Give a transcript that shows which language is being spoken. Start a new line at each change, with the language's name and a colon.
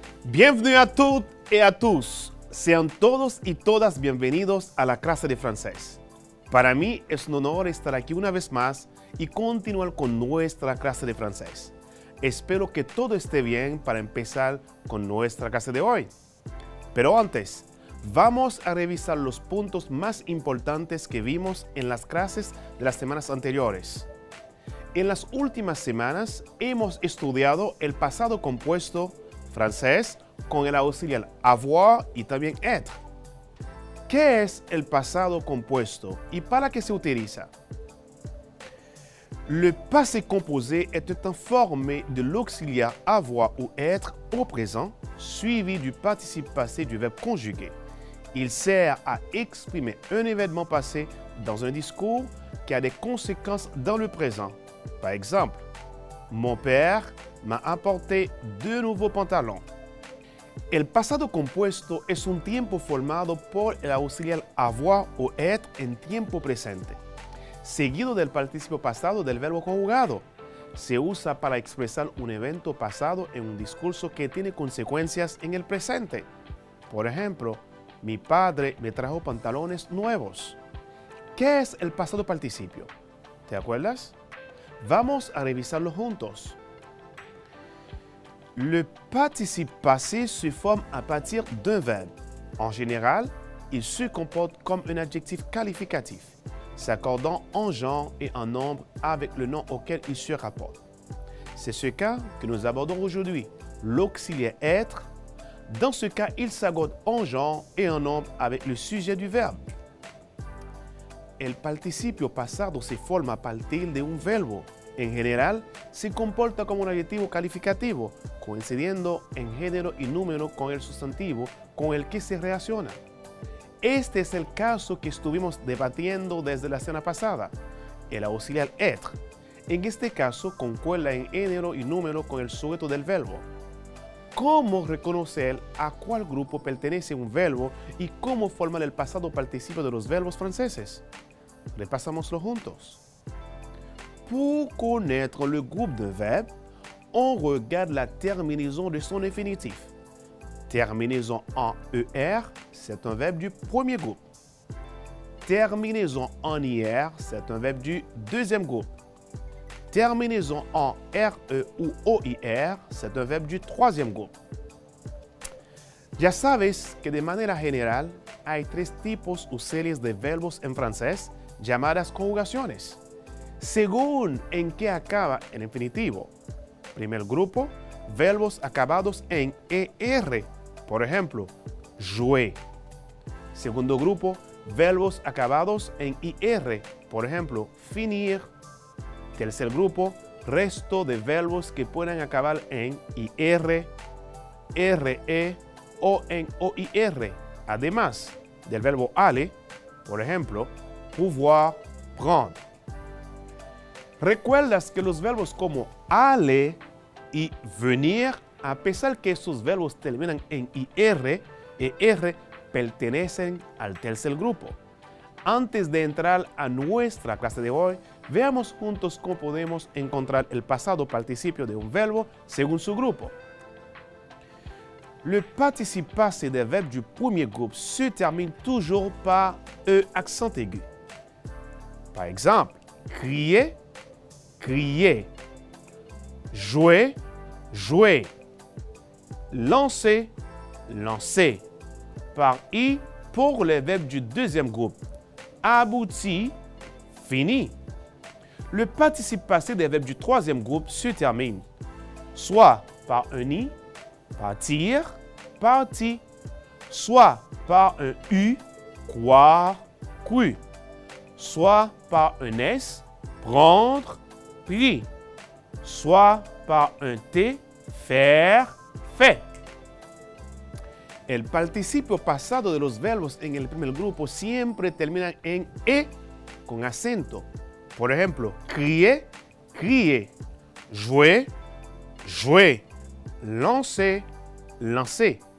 French: Bienvenue à toutes et à tous.
Spanish: Sean todos y todas bienvenidos a la clase de francés. Para mí es un honor estar aquí una vez más y continuar con nuestra clase de francés. Espero que todo esté bien para empezar con nuestra clase de hoy. Pero antes, vamos a revisar los puntos más importantes que vimos en las clases de las semanas anteriores. En las últimas semanas hemos estudiado el pasado compuesto francés con el auxiliar avoir y también être. ¿Qué es el pasado compuesto y para qué se utiliza?
French: Le passé composé est un formé de l'auxiliaire avoir ou être au présent, suivi du participe passé du verbe conjugué. Il sert à exprimer un événement passé dans un discours qui a des conséquences dans le présent. Par exemple, mon père m'a apporté 2 nouveaux pantalons.
Spanish: El pasado compuesto es un tiempo formado por el auxiliar avoir o être en tiempo presente, seguido del participio pasado del verbo conjugado. Se usa para expresar un evento pasado en un discurso que tiene consecuencias en el presente. Por ejemplo, mi padre me trajo pantalones nuevos. ¿Qué es el pasado participio? ¿Te acuerdas? Vamos a revisarlo juntos.
French: Le participe passé se forme à partir d'un verbe. En général, il se comporte comme un adjectif qualificatif, s'accordant en genre et en nombre avec le nom auquel il se rapporte. C'est ce cas que nous abordons aujourd'hui, l'auxiliaire être. Dans ce cas, il s'accorde en genre et en nombre avec le sujet du verbe.
Spanish: El participio pasado se forma a partir de un verbo. En general, se comporta como un adjetivo calificativo, coincidiendo en género y número con el sustantivo con el que se relaciona. Este es el caso que estuvimos debatiendo desde la semana pasada, el auxiliar être. En este caso, concuerda en género y número con el sujeto del verbo. ¿Cómo reconocer a cuál grupo pertenece un verbo y cómo formar el pasado participio de los verbos franceses? Repasámoslo juntos.
French: Pour connaître le groupe d'un verbe, on regarde la terminaison de son infinitif. Terminaison en ER, c'est un verbe du premier groupe. Terminaison en IR, c'est un verbe du deuxième groupe. Terminaison en RE ou OIR, c'est un verbe du troisième groupe.
Spanish: Ya sabes que de manera general hay 3 tipos o series de verbos en francés llamadas conjugaciones, según en qué acaba el infinitivo. Primer grupo, verbos acabados en ER, por ejemplo, jouer. Segundo grupo, verbos acabados en IR, por ejemplo, finir. Tercer grupo, resto de verbos que pueden acabar en IR, RE o en OIR, además del verbo aller, por ejemplo, pouvoir, prendre. ¿Recuerdas que los verbos como aller y venir, a pesar que estos verbos terminan en IR, ER, pertenecen al tercer grupo? Antes de entrar a nuestra clase de hoy, veamos juntos cómo podemos encontrar el pasado participio de un verbo según su grupo.
French: Le participe passé des verbes du premier groupe se termine toujours par E accent aigu. Par exemple, crier, crier. Jouer, jouer. Lancer, lancer. Par I pour les verbes du deuxième groupe. Abouti, fini. Le participe passé des verbes du troisième groupe se termine soit par un I, partir, parti, soit par un U, croire, cru, soit par un S, prendre, pris, soit par un T, faire, fait.
Spanish: El participio pasado de los verbos en el primer grupo siempre terminan en E con acento. Por ejemplo, crier, crier, jouer, jouer, lancer, lancer.